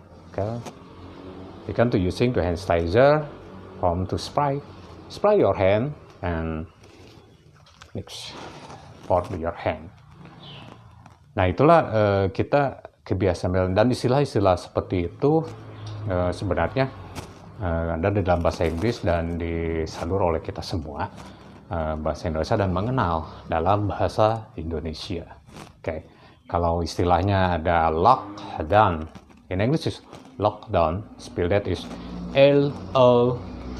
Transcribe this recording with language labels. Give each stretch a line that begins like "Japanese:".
English: Okay, you can to using to hand sanitizer from to spray your hand and mix for your hand.
Indonesian: Nah, itulah kita kebiasaan, dan istilah-istilah seperti itu sebenarnya ada di dalam bahasa Inggris dan disalur oleh kita semua bahasa Indonesia dan mengenal dalam bahasa Indonesia. Oke, kalau istilahnya ada lockdown,
English: in English is lockdown, spell that is LOCKDWON.